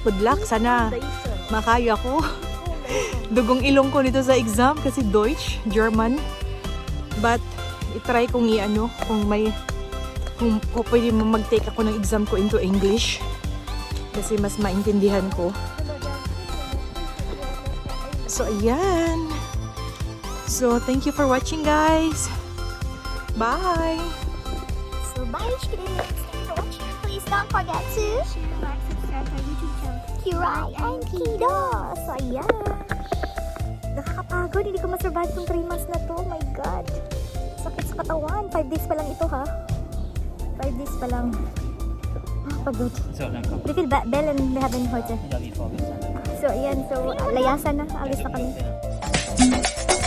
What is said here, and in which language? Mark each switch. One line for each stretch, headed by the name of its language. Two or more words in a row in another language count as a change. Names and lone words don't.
Filipino: Sana makaya ko. Dugong ilong ko nito sa exam kasi Deutsch,
English: German. But,
Filipino: itry kong kung pwede mag-take ako ng exam ko
English: into English.
Filipino: Kasi mas maintindihan ko. So, ayan.
English: So, thank you for watching, guys. Bye! So bye Chikidus. Thank you for watching. Please don't forget to share, like, subscribe to our YouTube channel.
Filipino: Kiray and Kiddos. So ayan. Nakakapagod. Hindi ko ma-survive tong 3 months na to.
English: Oh my God.
Filipino: Sakit sa katawan. 5 days pa lang ito ha. 5 days pa lang. Pagod.
German: So, dann kommt Wie viel Bellen wir haben heute? wieder wie vorgestern.
Filipino: So ayan. So layasan na. Alis na kami.